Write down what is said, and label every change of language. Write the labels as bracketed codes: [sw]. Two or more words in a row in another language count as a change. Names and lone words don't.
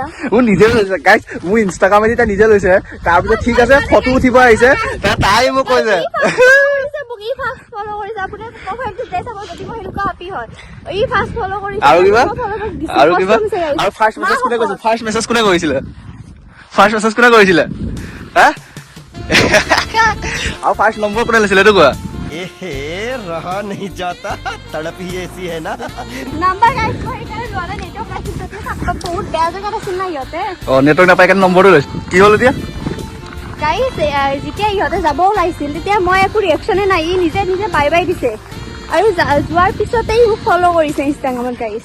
[as] মোৰ নিজে লৈছে গাইছ মোৰ ইনষ্টাগ্ৰামেদি তাই নিজে লৈছে তাৰপিছত ঠিক আছে ফটো উঠিব আহিছে তাই মোক কৈছে আৰু কিবা আৰু [en] first message [as] কোনে কৰিছিলে হা আৰু [en] first number [as] কোনে লৈছিলে এইটো কোৱা [hi] रहा नहीं जाता तड़प ही ऐसी है ना [as] বহুত বেয়া জেগাত আছিল না ইহঁতে অ নেটৱৰ্ক নাপাই কাৰণে নম্বৰটো লৈছে কি হ'ল এতিয়া গাইছ যেতিয়া ইহঁতে যাব ওলাইছিল তেতিয়া মই একো ৰিয়েকশ্যনে নাই ই নিজে বাই দিছে আৰু যোৱাৰ পিছতেই মোক ফ'ল' কৰিছে ইনষ্টাগ্ৰামত গাইছ